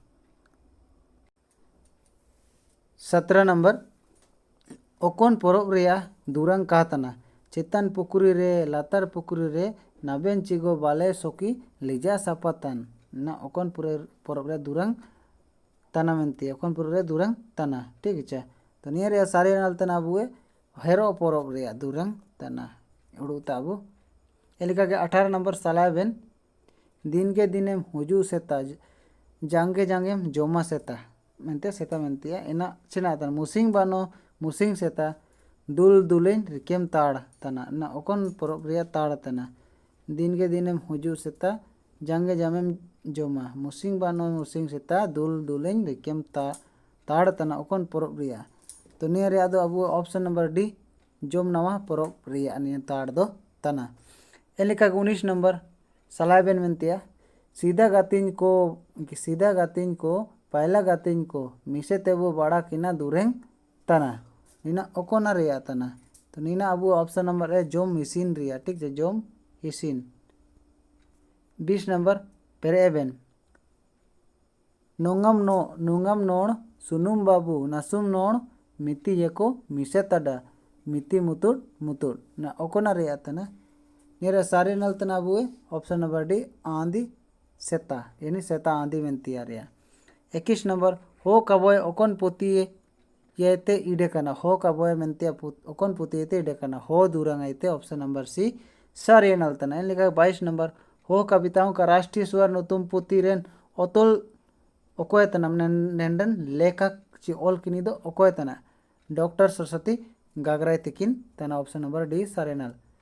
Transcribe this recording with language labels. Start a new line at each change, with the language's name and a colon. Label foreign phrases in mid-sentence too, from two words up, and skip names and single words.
Ho: 17 नंबर ओकोन पोरोब रिया दुरंग का तना चेतन पुकुरी रे लातार पुकुरी रे नाबेन चिगो बाले सोकी लिजा सापातन ना ओकोन पोरोब रे दुरंग तना मेंती ओकोन पोरोब रे दुरंग तना
Hindi: ठीक है
Ho: तो निया रे सारे नल तना बुए हेरो पोरोब रे दुरंग तना उड़ू ताबू एलिका के 18 नंबर सलाबेन दिन के दिने हुजू सेता जांगे जांगे जोमा सेता मेंती इना चिना तन मुसिंग बानो मुसिंग सेता दुल दुलेन रिकेम ताड़ तना ना ओकोन पोरोब रे ताड़ तना दिन के दिने हुजू सेता जांगे जामेम जोमा मुसिंग बानो मुसिंग सेता दुल दुलेन रिकेम ताड़ तना ओकोन पोरोब रे तो निया रे आदो अबू
English: option number D
Ho: जोम नवा पोरोब रे निया ताड़ दो तना एलिका 19 नंबर सलाबेन मेंतिया सीधा गातिन को पहला गातिन को मिसे तेबो बड़ा किना दुरेंग तना नीना ओकोना रिया तना तो नीना अबू
English: option number A
Ho: जोम मिसिन रिया
Hindi: ठीक है
Ho: जोम हिसिन 20 नंबर पेरेबेन नुंगम नोण सुनुम बाबू नसुम नोण मिति येको मिसे तडा मिति मुतुड़ मुतुड़ ना ओकोना रिया तना निरा सारे नल तना अबू
English: option number D
Ho: आंधी सेता यानी सेता आंधी मेंती आ रिया 21 नंबर हो कबोय ओकोन पोती येते इडे कना हो कबोय मेंते ओकोन पोती येते इडे कना हो दूरंग आइते
English: option number C
Ho: सारे नल तना लिखा 22 नंबर हो
Hindi: कविताओं का राष्ट्रीय स्वर
Ho: नुतुम पोती रेन ओतोल ओकोय तना नेंडन लेखक ची ओल किनी दो ओकोय तना डॉक्टर सरस्वती गागराय तिकिन तना
English: option number D
Ho: सारे नल